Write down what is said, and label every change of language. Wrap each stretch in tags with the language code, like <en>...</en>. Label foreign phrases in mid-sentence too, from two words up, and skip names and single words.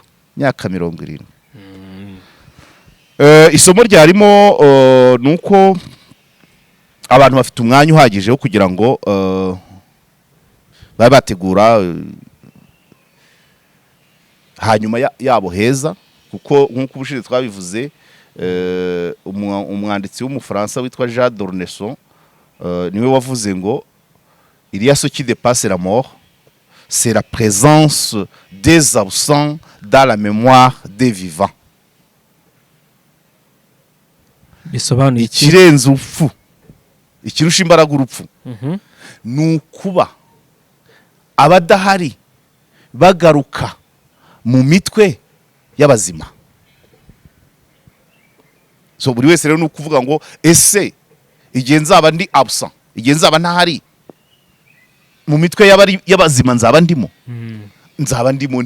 <rw>Myaka 70. Isomo ryarimo nuko abantu bafite umwanya uhagije wo kugira ngo babe bategura hanyuma yabo heza, kuko nk'uko ubushize twabivuze, umwanditsi w'umufaransa witwa Jean Dornesson niwe wavuze ngo</rw> <fr>il y a ce qui dépasse la mort, c'est la présence des absents dans la mémoire des vivants.</fr> <rw>Bisobanuye ikirenze urupfu, ikirusha imbaraga urupfu, ni ukuba abadahari bagaruka mu mitwe y'abazima. So buri wese rero ni ukuvuga ngo ese igihe nzaba ndi absent, igihe nzaba ntahari mu mitwe y'abazima, nzaba ndimo ndi.</rw>